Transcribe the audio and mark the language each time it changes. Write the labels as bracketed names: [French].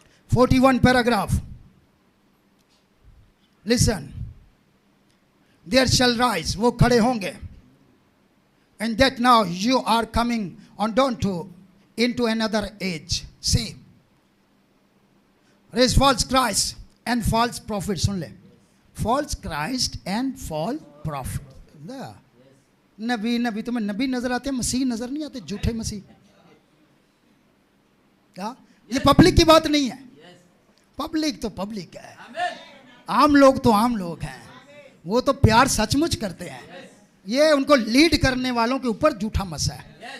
[English] 41 paragraph, listen. There shall rise, [Hindi] वो खड़े होंगे। [English] And that now you are coming on down to into another age. See Raise false Christ and false prophet. [Hindi] सुन ले, [English] false Christ and false prophet। [Hindi] नबी तुम्हें नबी नजर आते हैं, मसीह नजर नहीं आते, झूठे मसीह। क्या ये पब्लिक की बात नहीं है? पब्लिक तो पब्लिक है, आम लोग तो आम लोग हैं। वो तो प्यार सचमुच करते हैं। ये उनको लीड करने वालों के ऊपर झूठा मसा है।